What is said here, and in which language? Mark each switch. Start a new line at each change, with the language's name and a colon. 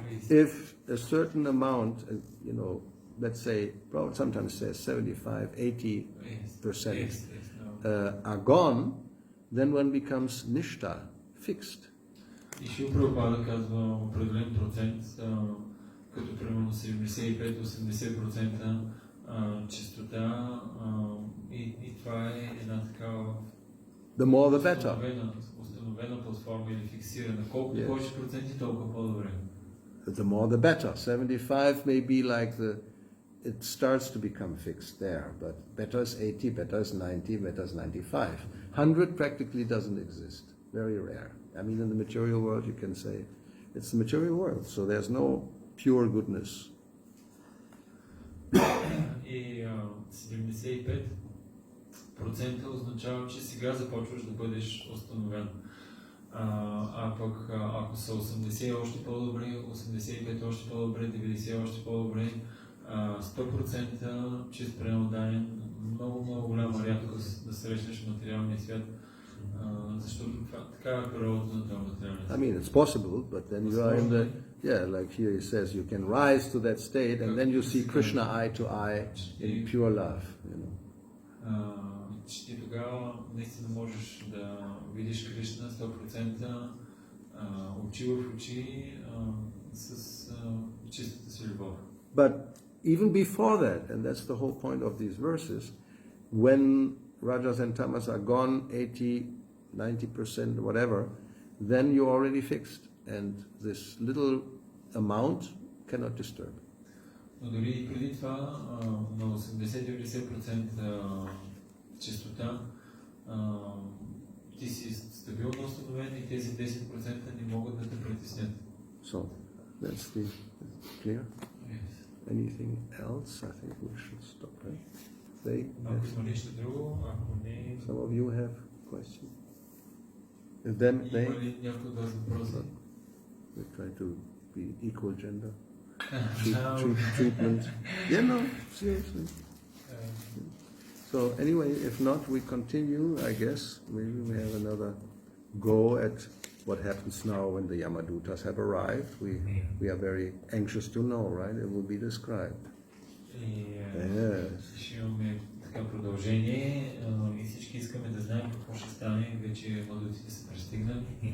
English: if a certain amount, let's say, sometimes says 75, 80% are gone, then one becomes nishta, fixed.
Bulgarian: И Шрила Прабхупада казва определен процент, като примерно 75-80% чистота, и това е една такава
English: The more the better.
Bulgarian: Установена платформа или фиксирана. Колкото повече проценти, толкова по-добре.
English: The more the better. 75 may be like it starts to become fixed there, but better is 80, better is 90, better is 95. 100 practically doesn't exist. Very rare. I mean, in the material world, you can say it's the material world, so there's no pure goodness.
Bulgarian: И 75% означава, че сега започваш да бъдеш установен. А пък ако са 80 още по-добре, 85 още по-добре, 90 още по-добре, 100% чист пренаданен, много голяма рядкост да срещнеш материалния свят, защото така е природата на този материалния свят.
English: I mean, it's possible, but then you are in the, like here he says, you can rise to that state and then you see Krishna eye to eye in pure love, you know.
Bulgarian: Че ти тогава наистина можеш да видиш Кришна 100%, очи в очи, с чистата си любов.
English: But even before that, and that's the whole point of these verses, when Rajas and Tamas are gone, 80, 90%, whatever, then you're already fixed. And this little amount cannot disturb.
Bulgarian: Но дори и преди това, на 80-90% чистота, ти си стабилно установен и тези 10% не могат да те притеснят.
English: So, that's the clear? Yes. Anything else? I think we should stop, right?
Bulgarian: Ако има нещо друго, ако не...
English: Some of you have questions? If them, they...
Bulgarian: Има ли някой от вас въпроси?
English: We try to be equal gender. Treatment. Yeah, no, seriously. So anyway, if not, we continue, I guess. Maybe we have another go at what happens now when the yamadūtas have arrived. We are very anxious to know, right? It will be described. Yes.
Bulgarian: Ще имаме така продължение и всички искаме да знаем какво ще стане. Вече ямадūтите са пристигнали.